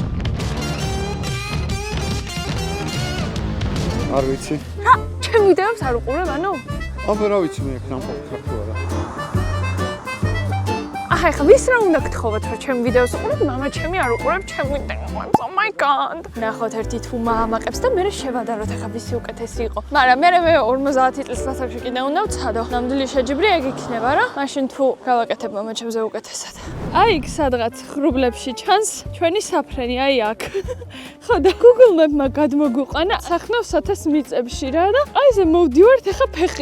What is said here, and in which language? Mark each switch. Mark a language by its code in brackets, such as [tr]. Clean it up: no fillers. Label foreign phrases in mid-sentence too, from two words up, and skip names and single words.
[ka] არ ვიცი. ჩემ ვიდეოებს არ უყურებ, ანუ? აბა რა ვიცი მე აქ ნამყოფი ხარ თუ არა. ახლა ვის რა უნდა გთხოვოთ, რომ ჩემ ვიდეოს უყურებ, მამა ჩემი არ უყურებ ჩემ ვიდეოებს. [en] Oh my god. [ka] ნახოთ ერთი თუ მაამაყებს და მე შევადაროთ ახლა ვისი უკეთესი იყო. მაგრამ მე 50 წლის დასაწყისში კიდე უნდა ვცადო. ნამდვილი შეჯიბრი ეგ იქნება რა. მაშინ თუ გავაკეთებ მამა ჩემზე უკეთესად. აი იქ სადღაც ღრუბლებში ჩანს ჩვენი საფრენი, აი აქ. ხო და Google Map-მა გადმოგვიყვანა სახნავ-საათის მიწებში რა და აი ზე მოვდივართ ახლა ფეხით.